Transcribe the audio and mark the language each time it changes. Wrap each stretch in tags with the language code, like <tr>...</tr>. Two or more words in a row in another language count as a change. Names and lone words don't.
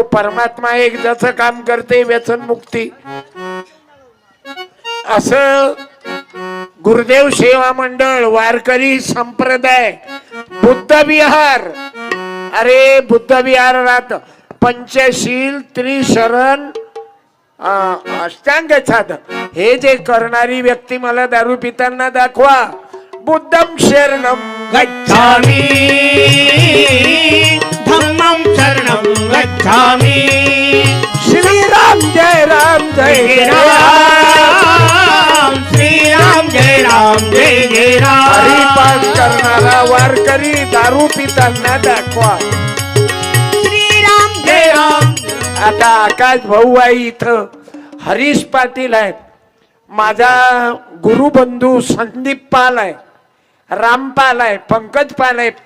<mr>परमात्मा एक जसं काम करते व्यसन मुक्ती, असं गुरुदेव सेवा मंडळ, वारकरी संप्रदाय, बुद्ध विहार. अरे बुद्ध विहारात पंचशील, त्रिशरण, अष्टांग साधन हे जे करणारी व्यक्ती मला दारू पिताना दाखवा.</mr> <pi>बुद्धम शरणम गच्छामि धम्मं शरणं गच्छामि.</pi> <mr>श्रीराम जय राम जय जय राम. श्रीराम जय राम जय जय राम. हरिपाठ करणारा वारकरी दारू पिताना दाखवा. श्रीराम जय राम. आता आकाश भाऊ आहे इथं, हरीश पाटील आहेत, माझा गुरुबंधू संदीप पाल आहे, रामपाल आहे, पंकज पाल आहे.</mr>